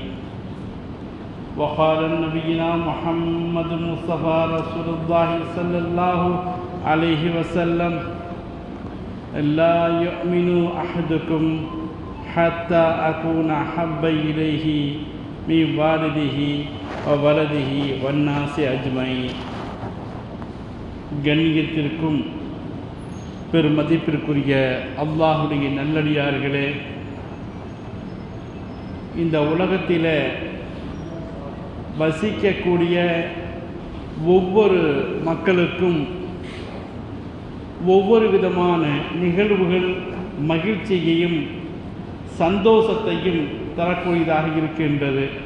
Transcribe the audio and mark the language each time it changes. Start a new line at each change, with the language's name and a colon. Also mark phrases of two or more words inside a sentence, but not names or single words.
Arabic: وقال نبينا محمد المصطفى رسول الله صلى الله عليه وسلم: لا يؤمن أحدكم حتى أكون أحب إليه من والده وولده والناس أجمعين.
Tamil: கண்ணியத்திற்கும் பெருமதிப்பிற்குரிய அல்லாஹுடைய நல்லடியார்களே, இந்த உலகத்தில் வசிக்கக்கூடிய ஒவ்வொரு மக்களுக்கும் ஒவ்வொரு விதமான நிகழ்வுகள் மகிழ்ச்சியையும் சந்தோஷத்தையும் தரக்கூடியதாக இருக்கின்றது.